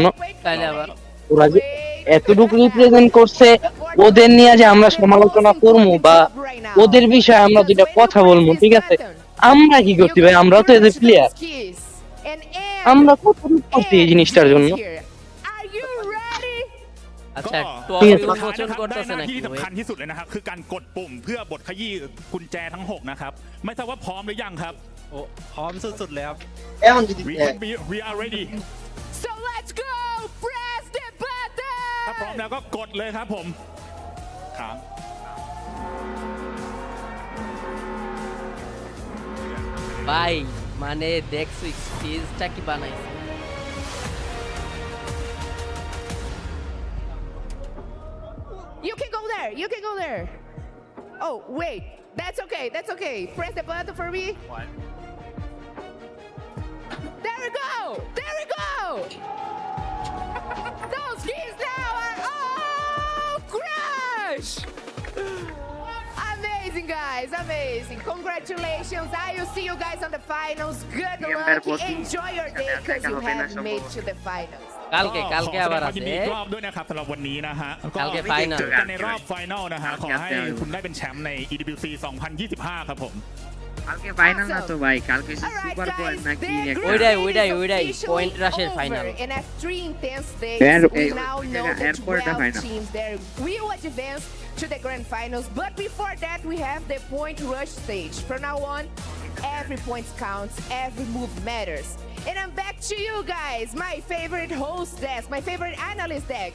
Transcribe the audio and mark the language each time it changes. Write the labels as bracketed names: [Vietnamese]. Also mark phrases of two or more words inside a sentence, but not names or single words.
[Bangla] ওরা যে এতটুকু রিপ্রেজেন্ট করছে, ওদের নিয়ে যে আমরা সমালোচনা করবো বা ওদের বিষয়ে আমরা যেটা কথা বলবো, ঠিক আছে? আমরা কি করছি ভাই? আমরাও তো এদের প্লেয়ার, আমরা কতটুকু করছি এই জিনিসটার জন্য? আচ্ছা, [Thai] อุปกรณ์ได้หน้าที่สำคัญที่สุดเลยนะครับคือการกดปุ่มเพื่อบดขยี้กุญแจทั้ง6นะครับไม่ทราบว่าพร้อมหรือยังครับโอ้พร้อมสุดๆเลยครับ [English] we are ready So let's go press the button [Thai] ถ้าพร้อมแล้วก็กดเลยครับผมค้าง [Bangla] ভাই মানে দেখছো স্পেসটা কি বানাইছে? [English] You can go there. You can go there. Oh, wait. That's okay. That's okay. Press the button for me. What? There we go. There we go. Those keys now are all crush. Amazing, guys. Amazing. Congratulations. I will see you guys on the finals. Good luck. Enjoy your day because you have made to the finals. [Bangla] কালকে আবার আছে [Thai] รอบด้วยนะครับสำหรับวันนี้นะฮะ [Bangla] কালকে ফাইনাল [Thai] เจอกันในรอบไฟนอลนะฮะขอให้คุณได้เป็นแชมป์ใน EWC 2025 ครับผม [Bangla] কালকে ফাইনাল না তো ভাই, কালকে [English] super point [Bangla] নাকি ওইটাই [English] point rushের final। And after 3 intense days, we now know the 12 teams that will advance to the grand finals. But before that, we have the point rush stage. From now on, every point counts, every move matters. And I'm back to you guys, my favorite host desk, my favorite analyst desk.